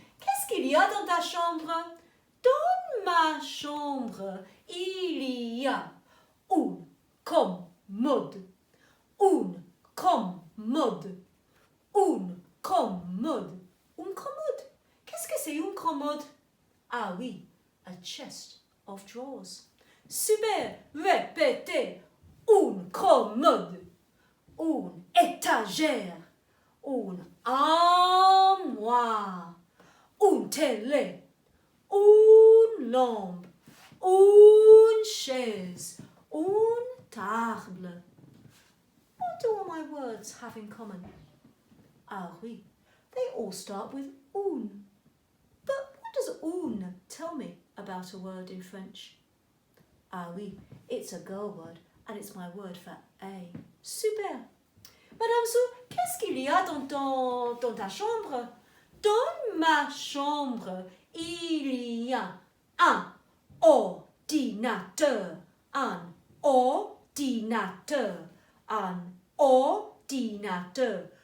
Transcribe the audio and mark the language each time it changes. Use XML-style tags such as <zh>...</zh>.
<fr>Qu'est-ce qu'il y a dans ta chambre? Dans ma chambre, il y a une commode. Une commode. Une commode. Une commode. Qu'est-ce que c'est une commode? Ah oui,</fr> <en>a chest of drawers.</en> <fr>Super, répétez. Une commode. Une étagère. Une armoire. Une télé. Une lampe. Une chaise. Une table.</fr> <en>my words have in common?</en> <fr>Ah oui,</fr> <en>they all start with un. But what does un tell me about a word in French?</en> <fr>Ah oui,</fr> <en>it's a girl word and it's my word for a.</en> <fr>Super. Madame Sou, qu'est-ce qu'il y a dans ta chambre? Dans ma chambre, il y a un ordinateur, un ordinateur, un ordinateur.</fr>